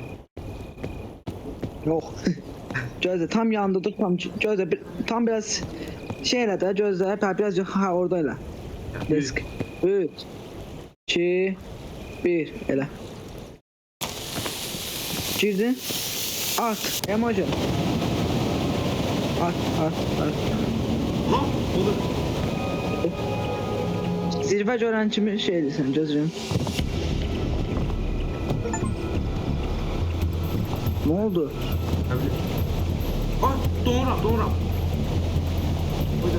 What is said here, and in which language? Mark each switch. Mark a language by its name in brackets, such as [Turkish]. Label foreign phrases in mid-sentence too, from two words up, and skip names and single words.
[Azerbaijani] Yox. Gözlə tam yanında dur, gözlə tam biraz şey elə də, gözlə, biraz yox, ha orada elə. Risk. 3 2 1 elə. Girdin. At emoji. At. Ha, olur. Zirvə görən kimi şey edirsən, gözləyim. Ne oldu? Ay, doğuram. Oyda.